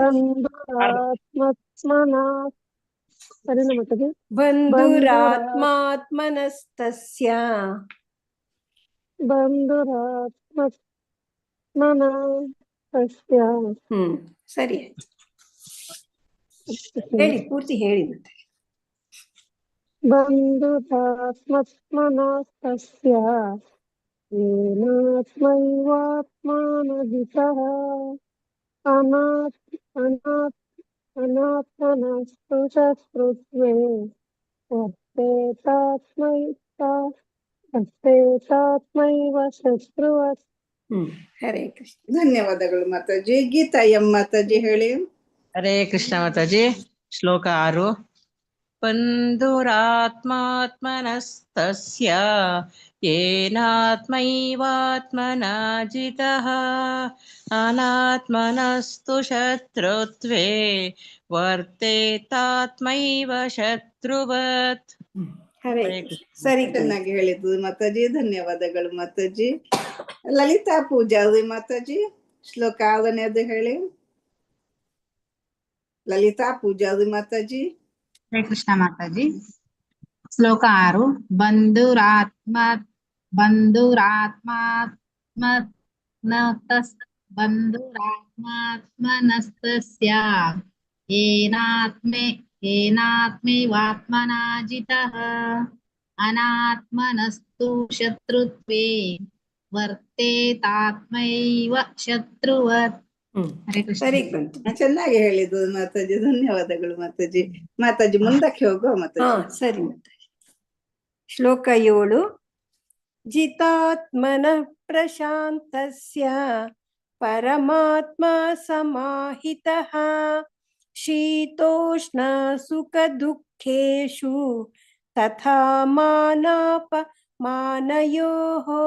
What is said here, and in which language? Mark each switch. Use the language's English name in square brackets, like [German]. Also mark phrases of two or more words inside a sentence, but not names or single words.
[Kannada] ಬಂಧುರಾತ್ಮಾತ್ಮನಸ್ತಸ್ಯ ಸರಿ ಆಯ್ತು. ಹೇಳಿ, ಪೂರ್ತಿ ಹೇಳಿ. ಮತ್ತೆ [Sanskrit] ಬಂಧುರಾತ್ಮನಸ್ತಸ್ಯ येनात्मैवात्मना जितः अनात्मनस्तु शत्रुत्वे वर्तेतात्मैव शत्रुवत्. [Kannada] ಹರೇ ಕೃಷ್ಣ. ಧನ್ಯವಾದಗಳು ಮಾತಾಜಿ. ಗೀತಾ ಎಂ ಮಾತಾಜಿ ಹೇಳಿ. ಹರೇ ಕೃಷ್ಣ ಮಾತಾಜಿ. ಶ್ಲೋಕ 6. [Sanskrit] ಬಂಧುರಾತ್ಮಾತ್ಮನಸ್ತಸ್ಯ येनात्मैवात्मना जितः अनात्मनस्तु शत्रुत्वे वर्तेतात्मैव शत्रुवत्. [Kannada] ಹರೇ ಸರಿ. ಚೆನ್ನಾಗಿ ಹೇಳಿದ್ದು ಮಾತಾಜಿ, ಧನ್ಯವಾದಗಳು ಮಾತಾಜಿ. ಲಲಿತಾ ಪೂಜಾರಿ ಮಾತಾಜಿ ಶ್ಲೋಕ 6ನೇದು ಹೇಳಿ. ಲಲಿತಾ ಪೂಜಾರಿ ಮಾತಾಜಿ. ಹರೇ ಕೃಷ್ಣ ಮಾತಾಜಿ. ಶ್ಲೋಕ 6. [Sanskrit] ಬಂಧುರಾತ್ಮಾತ್ಮನಸ್ತಸ್ಯ येनात्मैवात्मना जितः अनात्मनस्तु शत्रुत्वे वर्तेतात्मैव शत्रुवत्. [Kannada] ಸರಿ. ಚೆನ್ನಾಗಿ ಹೇಳಿದ್ದು ಮಾತಾಜಿ, ಧನ್ಯವಾದಗಳು ಮಾತಾಜಿ. ಮಾತಾಜಿ ಮುಂದಕ್ಕೆ ಹೋಗುವ ಮಾತಾಜಿ. ಸರಿ ಮಾತಾಜಿ. ಶ್ಲೋಕ 7. [Sanskrit] ಜಿತಾತ್ಮನ ಪ್ರಶಾಂತಸ್ಯ ಪರಮಾತ್ಮ ಸಮಾಹಿತಃ ಶೀತೋಷ್ಣ ಸುಖ ದುಃಖೇಷು ತಥಾ ಮಾನಾಪಮಾನಯೋಃ.